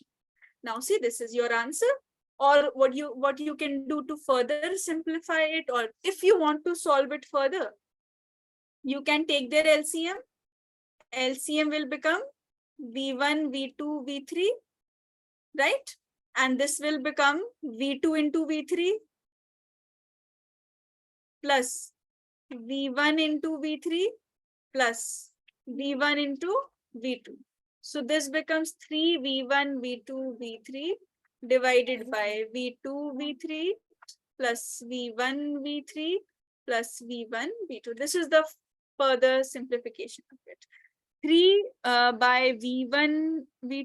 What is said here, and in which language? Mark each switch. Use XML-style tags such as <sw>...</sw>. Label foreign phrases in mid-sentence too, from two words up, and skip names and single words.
<en>Now see, this is your answer. Or what you can do to further simplify it, or if you want to solve it further, you can take their LCM. LCM will become V1, V2, V3, right? And this will become V2 into V3 plus V1 into V3 plus V1 into V2. So this becomes 3V1, V2, V3 divided by V2, V3 plus V1, V3 plus V1, V2. This is the further simplification of it. 3 by V1, V2.</en>